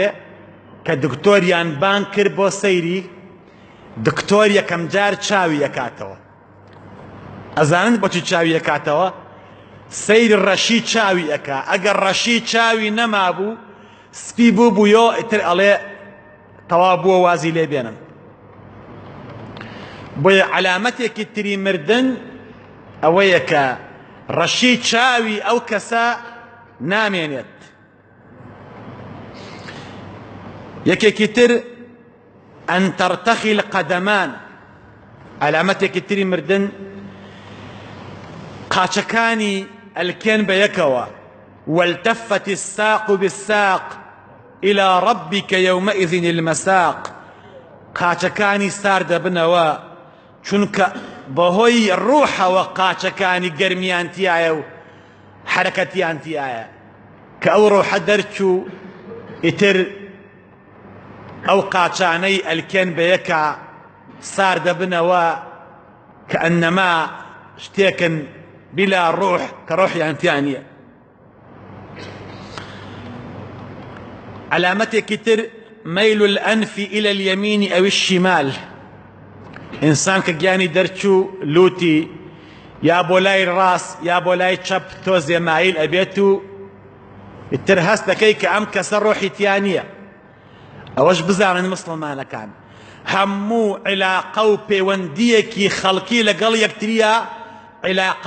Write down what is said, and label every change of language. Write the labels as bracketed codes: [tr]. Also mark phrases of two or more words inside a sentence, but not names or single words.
[ckb] کە دکتۆریان بان کرد بۆ سەیری دکتۆر یەکەم جار چاوی یەکاتەوە ئەزانن بۆچی چاوی یەکاتەوە سەیری ڕەشی چاوی ئەکا ئەگەر ڕەشی چاوی نەمابوو سپی بوو بوویۆ ئیتر ئەڵێ تەواو بووە وازی لێ بێنن بۆیە علامەتێکی تری مردن ئەوەیە کە ڕەشی چاوی ئەو کەسە نامێنێت یەکێکی تر [ar] ئەن تەرتەخی القەدەمان [ckb] علامەتێکی تری مردن قاچەکانی ئەلکێن بە یەکەوە والتفت [ar] الساق بالساق إلى ربك يومئذ المساق [ckb] قاچەکانی سار دەبنەوە چونکە بەهۆی ڕوحەوە قاچەکانی گەرمیان تایە و حرەکەتیان تایە کە ئەو ڕوحە دەرچوو ئیتر ئەو قاچانەی ئەلکێن بە یەکە سار دەبنەوە کە ئەنەما شتێکن [ar] بلا ڕوح [ckb] کە ڕۆحیان تیا نییە علامەتێکی تر مەیل [ar] الأنف إلى اليمين أو الشمال [ckb] ئینسان کە گیانی دەرچوو لوتی یا بۆ لای ڕاست یا بۆ لای چەپ تۆزێ مایل ئەبێت و ئیتر هەست دەکەی کە ئەم کەسە ڕۆحی تیا نییە ئەوەش بزانن مسلمانەکان هەموو عیلاقە و پەیوەندیەکی خەڵکی لەگەڵ یەکتریە عیلاقە